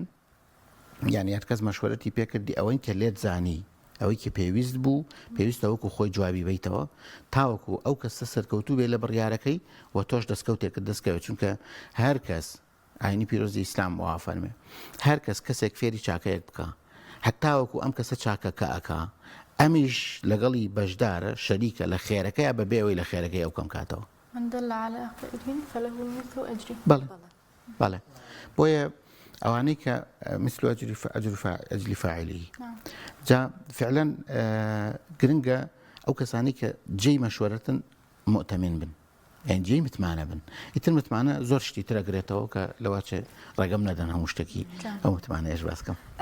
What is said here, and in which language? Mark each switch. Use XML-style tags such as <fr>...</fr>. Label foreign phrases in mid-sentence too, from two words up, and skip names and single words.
<ckb>یعنی هەر کەس مەشوەرەتی پێکردی ئەوەی کە لێت زانی، ئەوەی کە پێویست بوو، پێویستە وەکو خۆی جوابی بیتەوە تاوەکو ئەو کەسە سەرکەوتوو بێ لە بڕیارەکەی و تۆش دەستکەوتێکت دەستکەوێت، چونکە هەر کەس عینی پیرۆزی ئیسلام وا فەرمێ هەر کەس کەسێک فێری چاکەیەک بکە، هەتاوەکو ئەم کەسە چاکەکە ئەکا، ئەمیش لەگەڵی بەشدارە شەریکە لە خێرەکەی بە بێەوەی لە خێرەکەی ئەو کەم کاتەوە.</ckb> <ar>من دل على خير فله مثل أجره.</ar> <ckb>بەڵێ بۆیە ئەوانەی کە</ckb> <ar>مثل ئەجری فاعلی</ar> <ckb>جا فعلا گرنگە ئەو کەسانی کە جێی مەشوەرەتن مؤتمن بن، یان جێی متمانە بن. ئیتر متمانە زۆر شتی ترەگرێتەوە کە لەواچێ ڕێگەم نەدەن هەموو شتێکی ئەو متمانەیەش باس بکەم.</ckb>